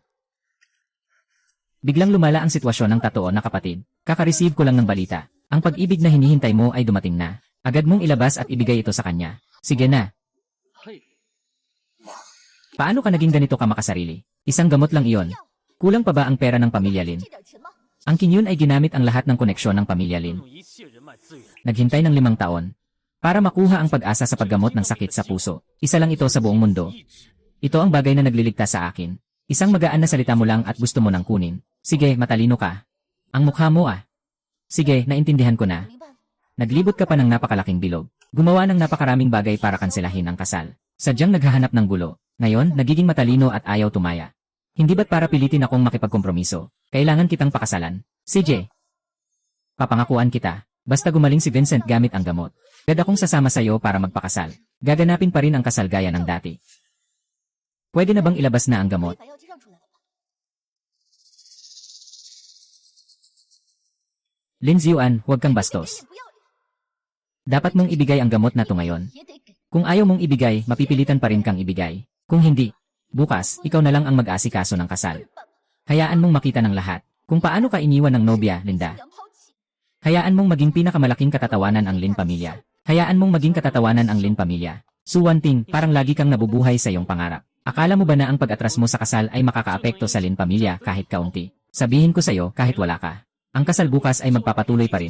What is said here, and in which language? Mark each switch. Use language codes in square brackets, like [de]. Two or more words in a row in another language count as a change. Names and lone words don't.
[tl] Biglang lumala ang sitwasyon ng tatoon na kapatid. Kaka-receive ko lang ng balita. Ang pag-ibig na hinihintay mo ay dumating na. Agad mong ilabas at ibigay ito sa kanya. Sige na. Paano ka naging ganito ka makasarili? Isang gamot lang iyon. Kulang pa ba ang pera ng pamilya Lin? [zh] 这点钱吗？ [tl] Ang Kinyon ay ginamit ang lahat ng koneksyon ng pamilya Lin. [zh] 用一切人脉资源， [tl] Naghintay ng 5 taon para makuha ang pag-asa sa paggamot ng sakit sa puso. Isa lang ito sa buong mundo. Ito ang bagay na nagliligtas sa akin. Isang magaan na salita mo lang at gusto mo nang kunin. Sige, matalino ka. Ang mukha mo ah. Sige, naintindihan ko na. [zh] 明白了。 [tl] Naglibot ka pa ng napakalaking bilog. Gumawa ng napakaraming bagay para kanselahin ang kasal. Sadyang naghahanap ng gulo. Ngayon, nagiging matalino at ayaw tumaya. Hindi ba't para pilitin akong makipagkompromiso? Kailangan kitang pakasalan. CJ. Papangakuan kita. Basta gumaling si Vincent gamit ang gamot. Agad akong sasama sa'yo para magpakasal. Gaganapin pa rin ang kasal gaya ng dati. Pwede na bang ilabas na ang [zh] 可以 [tl] gamot? [zh] 把药剂让出来了吧？ [tl] Lin Xiuan, huwag kang [zh] 一 [tl] bastos. [zh] 点不要脸， [tl] Dapat mong ibigay ang gamot na to ngayon. [zh] 也得给。 [tl] Kung ayaw mong ibigay, mapipilitan pa rin kang ibigay. Kung hindi, bukas, ikaw na lang ang mag-asikaso ng kasal. Hayaan mong makita ng lahat kung paano ka iniwan ng nobya, Linda. [zh] 良抛弃， [tl] Hayaan mong maging pinakamalaking katatawanan ang Lin pamilya. Hayaan mong maging katatawanan ang Lin pamilya. Su Wanting, parang lagi kang nabubuhay sa iyong pangarap. Akala mo ba na ang pag-atras mo sa kasal ay makakaapekto sa Lin pamilya kahit kaunti? Sabihin ko sa'yo kahit wala ka. Ang kasal bukas ay magpapatuloy pa rin.